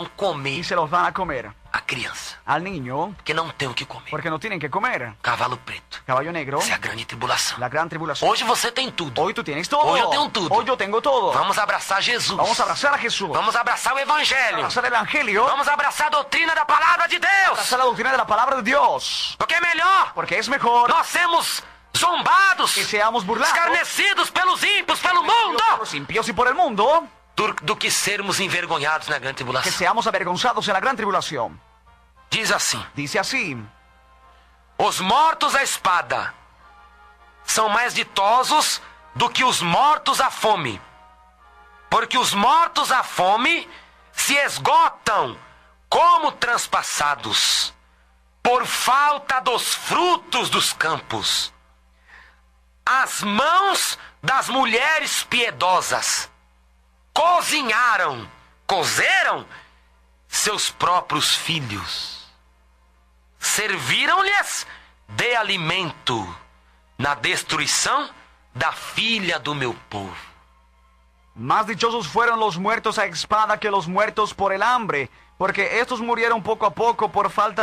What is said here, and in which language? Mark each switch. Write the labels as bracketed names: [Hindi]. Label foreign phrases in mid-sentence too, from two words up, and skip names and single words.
[Spanish] y comer se los van a comer [Portuguese] a criança, [Spanish] al niño [Portuguese] porque não tem o que comer. [Spanish] porque no tienen que comer. [Portuguese] Cavalo preto. [Spanish] Caballo negro, [Portuguese] Essa é a grande tribulação. [Spanish] la gran tribulación. [Portuguese] Hoje você tem tudo. [Spanish] Hoy tú tienes todo. Hoy yo tengo todo. Hoy yo tengo todo. [Portuguese] Vamos abraçar Jesus. [Spanish] Vamos a abrazar a Jesús. [Portuguese] Vamos abraçar o Evangelho. [Spanish] Abrazar el Evangelio. [Portuguese] Vamos abraçar a doutrina da palavra de Deus. [Spanish] Abrazar la doctrina de la palabra de Dios. [Portuguese] Porque é melhor [Spanish] Porque es mejor [Portuguese] nós sermos zombados, [Spanish] que seamos burlados [Portuguese] escarnecidos pelos ímpios, pelo mundo, [Spanish] por los impíos y por el mundo [Portuguese] do que sermos envergonhados na grande [Spanish] que [Portuguese] tribulação. [Spanish] seamos avergonzados en la gran tribulación. [Portuguese] Diz assim: [Spanish] Dice así: [Portuguese] os mortos à espada são mais ditosos do que os mortos à fome, porque os mortos à fome se esgotam como transpassados por falta dos frutos dos campos. As mãos das mulheres piedosas cozeram seus próprios filhos. Serviram-lhes de alimento na destruição da filha do meu povo. [Spanish] Más dichosos fueron los muertos a espada que los muertos por el hambre, porque estos murieron poco a poco por falta